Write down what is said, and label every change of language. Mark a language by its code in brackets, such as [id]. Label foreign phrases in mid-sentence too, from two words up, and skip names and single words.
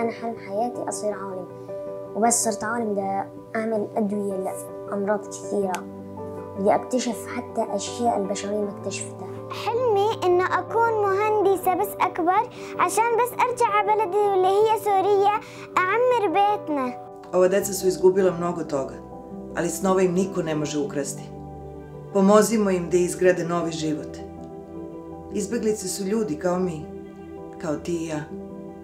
[ar] أنا حلم حياتي أصير عالم، وبس صرت عالم بدي أعمل أدوية لأمراض كثيرة، بدي أكتشف حتى أشياء البشرية ما اكتشفتها. حلمي إنه أكون مهندسة بس أكبر عشان بس أرجع على بلدي اللي هي سوريا أعمر بيتنا. [sr] Ova deca su izgubila mnogo toga, ali snove im niko ne može ukrasti. Pomozimo im da izgrade novi život. Izbeglice su ljudi kao mi, kao ti i ja.